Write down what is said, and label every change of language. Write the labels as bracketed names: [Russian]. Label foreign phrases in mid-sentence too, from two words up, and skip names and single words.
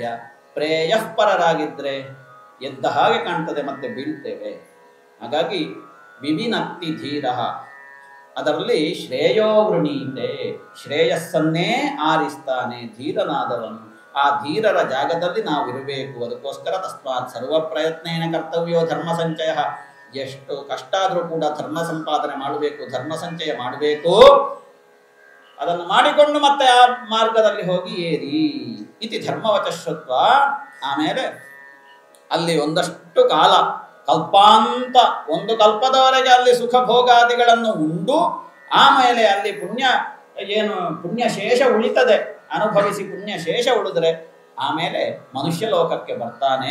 [Kannada] ಪ್ರೇಯಃಪರರಾಗಿದ್ದರೆ ಎದ್ದ ಹಾಗೆ ಕಾಣ್ತದೆ, ಮತ್ತೆ ಬೀಳ್ತೇವೆ. ಹಾಗಾಗಿ [Sanskrit] ವಿವಿನಕ್ತಿ ಧೀರ, [Kannada] ಅದರಲ್ಲಿ [Sanskrit] ಶ್ರೇಯೋ ವೃಣೀತೆ, [Kannada] ಶ್ರೇಯಸ್ಸನ್ನೇ ಆರಿಸ್ತಾನೆ ಧೀರನಾದವನು. ಆ ಧೀರರ ಜಾಗದಲ್ಲಿ ನಾವು ಇರಬೇಕು. ಅದಕ್ಕೋಸ್ಕರ [Sanskrit] ತಸ್ಮಾತ್ ಸರ್ವ ಪ್ರಯತ್ನೇನ ಕರ್ತವ್ಯೋ ಧರ್ಮ ಸಂಚಯ. [Kannada] ಎಷ್ಟು ಕಷ್ಟ ಆದರೂ ಕೂಡ ಧರ್ಮ ಸಂಪಾದನೆ ಮಾಡಬೇಕು, ಧರ್ಮ ಸಂಚಯ ಮಾಡಬೇಕು. ಅದನ್ನು ಮಾಡಿಕೊಂಡು ಮತ್ತೆ ಆ ಮಾರ್ಗದಲ್ಲಿ ಹೋಗಿ ಏರಿ [Sanskrit] ಇತಿ ಧರ್ಮವಚಶ್ರುತ್ವ. [Kannada] ಆಮೇಲೆ ಅಲ್ಲಿ ಒಂದಷ್ಟು ಕಾಲ, ಕಲ್ಪಾಂತ, ಒಂದು ಕಲ್ಪದವರೆಗೆ ಅಲ್ಲಿ ಸುಖ ಭೋಗಾದಿಗಳನ್ನು ಉಂಡು ಆಮೇಲೆ ಅಲ್ಲಿ ಪುಣ್ಯ ಶೇಷ ಉಳಿತದೆ, ಅನುಭವಿಸಿ ಪುಣ್ಯ ಶೇಷ ಉಳಿದ್ರೆ ಆಮೇಲೆ ಮನುಷ್ಯ ಲೋಕಕ್ಕೆ ಬರ್ತಾನೆ.